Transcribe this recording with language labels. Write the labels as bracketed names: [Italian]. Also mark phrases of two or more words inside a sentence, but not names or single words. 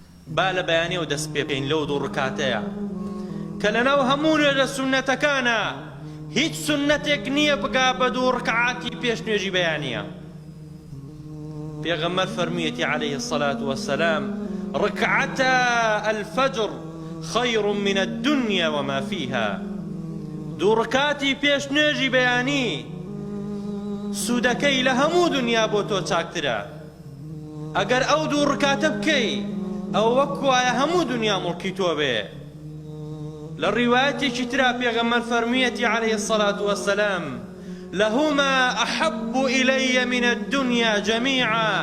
[Central Kurdish] با لە بەیانیەوە دەست پێ بکەین لەو دوو ڕکاتەیە کە لەناو هەموو نوێژە سونەتەکانە هیچ سنەتێک نییە بگا بە دوو ڕکعاتی پێش نوێژی بەیانیە. پێغەمبەر فەرموویەتی [Arabic] عەلەیهی الصەلاة وەسسەلام ركعتا الفجر خير من الدنيا وما فيها. [Central Kurdish] دوو ڕکاتی پێش نوێژی بەیانی سوودەکەی لە هەموو دنیا بۆ تۆ چاکترە. ئەگەر ئەو دوو ڕکاتە بکەی ئەو وەک وایە هەموو دنیا مڵکی تۆ بێ. لە ڕیوایەتێکی ترا پێغەمبەر فەرموویەتی [Arabic] عەلەیهی الصەلاة وەسسەلام لەهما ئەحەبُّ إلەیە من الدنيا جەمیعا.